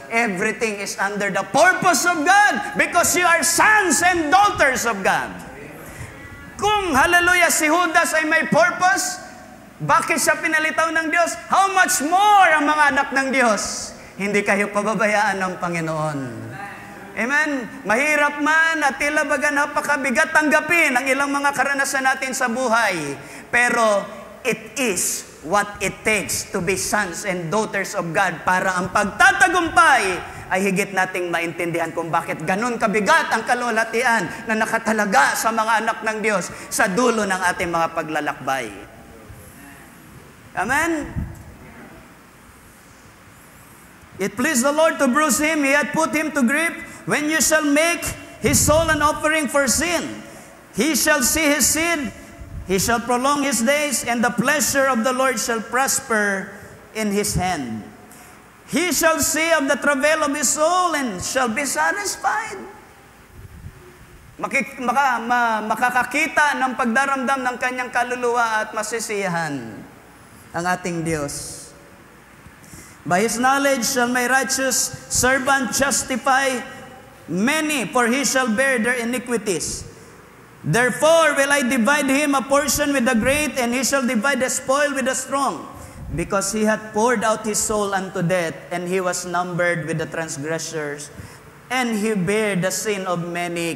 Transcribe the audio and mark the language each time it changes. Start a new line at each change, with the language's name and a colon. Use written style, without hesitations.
English: Everything is under the purpose of God because you are sons and daughters of God.
Filipino: Kung, hallelujah, si Judas ay may purpose, bakit siya pinalitaw ng Diyos?
English: How much more
Filipino: ang mga anak ng Diyos? Hindi kayo pababayaan ng Panginoon. Amen? Mahirap man at tila baga napakabigat tanggapin ang ilang mga karanasan natin sa buhay. Pero
English: it is what it takes to be sons and daughters of God
Filipino: para ang pagtatagumpay ay higit nating maintindihan kung bakit ganun kabigat ang kalulatian na nakatalaga sa mga anak ng Diyos sa dulo ng ating mga paglalakbay. Amen?
English: It pleased the Lord to bruise him. He had put him to grief. When you shall make his soul an offering for sin, he shall see his seed, he shall prolong his days, and the pleasure of the Lord shall prosper in his hand. He shall see of the travail of his soul and shall be satisfied.
Filipino: Makakakita ng pagdaramdam ng kanyang kaluluwa at masisiyahan ang ating Diyos.
English: By his knowledge shall my righteous servant justify many, for he shall bear their iniquities. Therefore will I divide him a portion with the great, and he shall divide the spoil with the strong. Because he hath poured out his soul unto death, and he was numbered with the transgressors, and he bare the sin of many.